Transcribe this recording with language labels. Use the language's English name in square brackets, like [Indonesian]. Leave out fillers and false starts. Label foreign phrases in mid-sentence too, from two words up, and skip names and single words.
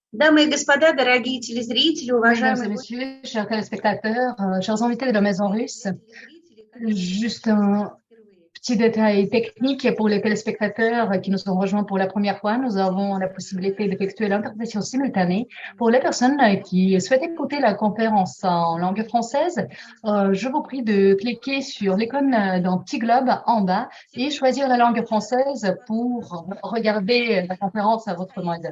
[Russian] Дамы и господа, дорогие телезрители, [French] Mesdames et [Russian] уважаемые гости, [French] messieurs, chers téléspectateurs, chers invités de la Maison Russe, [Russian] зрители, которые [French] juste [Russian] присоединяются к [French] un [Russian] нам впервые. [French] petit détail technique pour les téléspectateurs qui nous ont rejoints pour la première fois. Nous avons la possibilité d'effectuer l'interprétation simultanée. Pour les personnes qui souhaitent écouter la conférence en langue française, je vous prie de cliquer sur l'icône d'un petit globe en bas et choisir la langue française pour regarder la conférence à votre mode.